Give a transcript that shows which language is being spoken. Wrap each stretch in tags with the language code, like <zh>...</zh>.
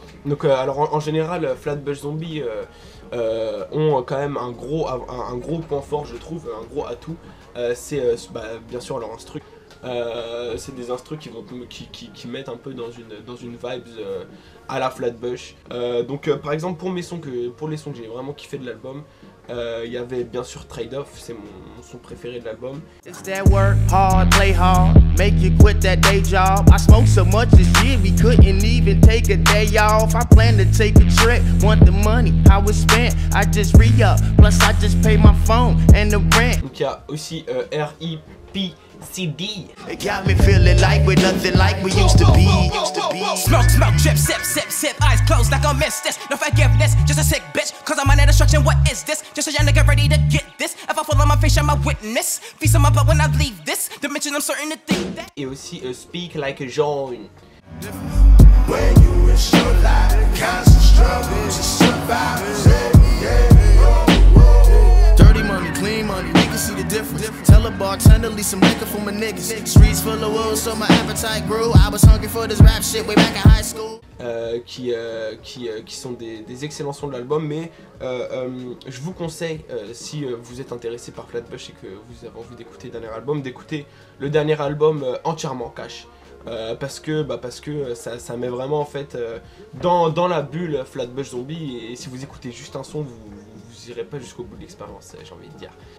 <fr>Donc alors en général Flatbush Zombie ont quand même un gros point fort, je trouve, un gros atout, c'est bien sûr leur instru. C'est des instrus qui mettent un peu dans une vibes à la Flatbush. Donc par exemple pour les sons que j'ai vraiment kiffé de l'album, il y avait bien sûr Trade Off, c'est mon son préféré de l'album.</fr> <en>It's that work hard, play hard, make you quit that day job. I smoked so much this year we couldn't even take a day off. I plan to take a trip, want the money, how it's spent. I just re-up, plus I just pay my phone and the rent.</en> <fr>Donc il y a aussi</fr> <en>R.I.P. CD. It got me feeling like we're nothing like we used to be. Smoke, drip, sip, sip, sip, eyes closed like I missed this. No forgiveness, just a sick bitch. Cause I'm under destruction, what is this? Just a young nigga ready to get this. If I fall on my face, I'm a witness. Feast on my butt when I leave this dimension, I'm certain to think that.</en> <fr>Et aussi Speak Like a John.</fr> <en>When you wish your life, constant struggle to survive. Dirty money, clean money, we can see the difference. Tell a bartender, leave some liquor for my niggas. Streets full of wolves, so my appetite grew. I was hungry for this rap shit way back in high school.</en> <fr>Qui sont des excellents sons de l'album, mais je vous conseille, si vous êtes intéressé par Flatbush et que vous avez envie d'écouter le dernier album, d'écouter le dernier album entièrement cash. Parce que ça met vraiment en fait dans la bulle Flatbush Zombie, et si vous écoutez juste un son, vous irez pas jusqu'au bout de l'expérience, j'ai envie de dire.</fr>